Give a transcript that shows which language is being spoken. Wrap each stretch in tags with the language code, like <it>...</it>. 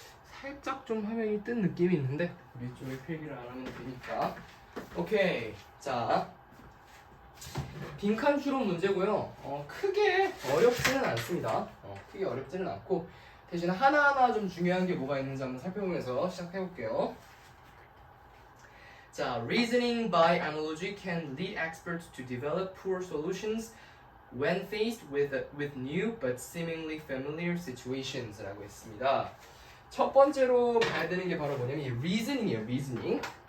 <ko>살짝 좀 화면이 뜬 느낌이 있는데 우리 쪽에 필기를 안 하면 되니까. 오케이. 자, 빈칸 추론 문제고요. 크게 어렵지는 않습니다. 크게 어렵지는 않고 대신 하나하나 좀 중요한 게 뭐가 있는지 한번 살펴보면서 시작해볼게요.</ko> <en>자, reasoning by analogy can lead experts to develop poor solutions when faced with new but seemingly familiar situations</en> <ko>라고 했습니다. 첫 번째로 봐야 되는 게 바로 뭐냐면 이 reasoning이에요. reasoning.</ko>